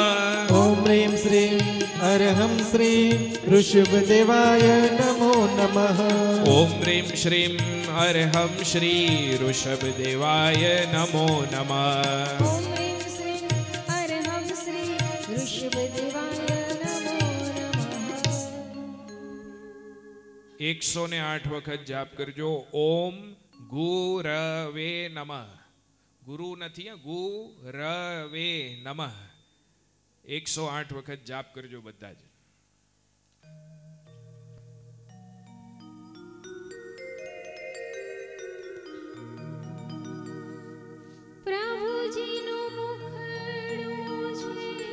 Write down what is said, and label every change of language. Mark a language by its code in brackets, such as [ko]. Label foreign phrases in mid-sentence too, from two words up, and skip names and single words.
[sa] ॐ ह्रीं श्रीं अर्हं श्रीं ऋषभदेवाय नमो नमः। ॐ ह्रीं श्रीं अर्हं श्री ऋषभदेवाय नमो नमः। ॐ ह्रीं श्रीं अर्हं श्री ऋषभदेवाय नमो नमः। [gu] 108 વખત જાપ કરજો. [sa] ओम गुरवे नमः. [gu] ગુરુ નથી, [sa] गुरवे नमः. [gu] 108 વખત જાપ કરજો બધા જ. પ્રભુજીનું મુખડું છે